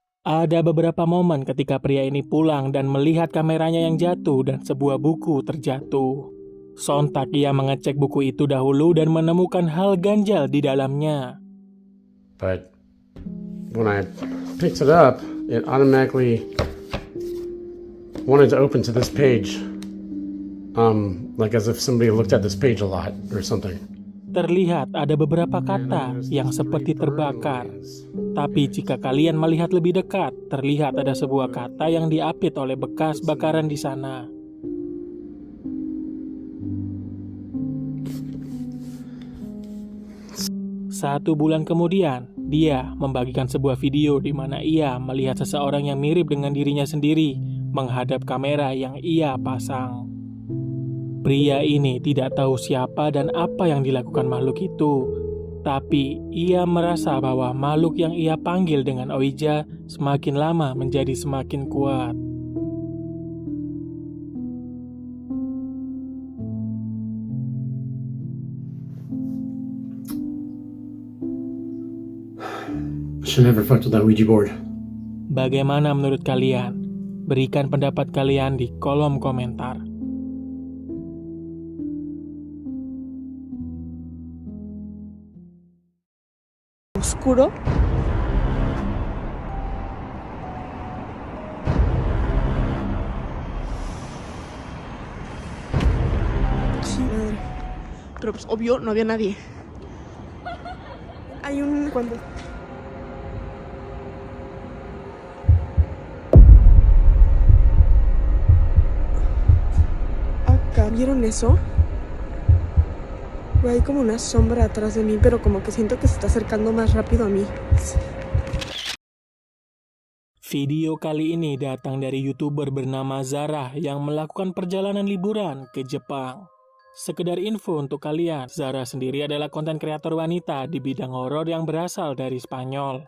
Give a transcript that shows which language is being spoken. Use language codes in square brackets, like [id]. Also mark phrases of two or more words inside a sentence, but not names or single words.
[id] Ada beberapa momen ketika pria ini pulang dan melihat kameranya yang jatuh dan sebuah buku terjatuh. Sontak ia mengecek buku itu dahulu dan menemukan hal ganjal di dalamnya. [en] But when I picked it up, it automatically wanted to open to this page. Like as if somebody looked at this page a lot or something. [id] Terlihat ada beberapa kata yang seperti terbakar. Tapi jika kalian melihat lebih dekat, terlihat ada sebuah kata yang diapit oleh bekas bakaran di sana. Satu bulan kemudian, dia membagikan sebuah video di mana ia melihat seseorang yang mirip dengan dirinya sendiri menghadap kamera yang ia pasang. Pria ini tidak tahu siapa dan apa yang dilakukan makhluk itu, tapi ia merasa bahwa makhluk yang ia panggil dengan Ouija semakin lama menjadi semakin kuat. [en] Should never fucked with that Ouija board. [id] Bagaimana menurut kalian? Berikan pendapat kalian di kolom komentar. [es] Oscuro. Sí, madre. Pero pues obvio no había nadie. Hay un... cuando... Acá, ¿vieron eso? Hay como una sombra atrás de mí, pero como que siento que se está acercando más rápido a mí. [id] Video kali ini datang dari YouTuber bernama Zara yang melakukan perjalanan liburan ke Jepang. Sekedar info untuk kalian, Zara sendiri adalah konten kreator wanita di bidang horor yang berasal dari Spanyol.